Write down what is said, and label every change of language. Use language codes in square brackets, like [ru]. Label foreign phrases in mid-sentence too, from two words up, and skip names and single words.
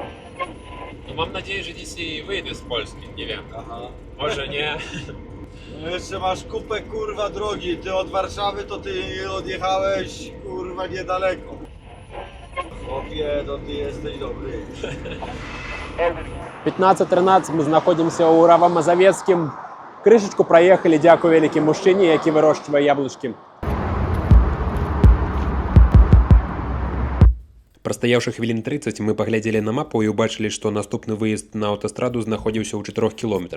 [pl] No mam nadzieję, że dzisiaj wyjdę z Polski, nie wiem. Aha. Może nie. No jeszcze masz kupę, kurwa, drogi. Ty od Warszawy to ty odjechałeś, kurwa, niedaleko. Chłopie, to ty jesteś dobry. [be] 15:13 мы знаходимся ў Равамазавецкім. Крышечку проехали, дзякую вялікім мужчыне, які вырошчвае яблычкі. Прастаяўшы хвілін 30, мы паглядзелі на мапу і ўбачылі, што наступны выезд на аўтастраду знаходзіўся ў 4 кілометрах.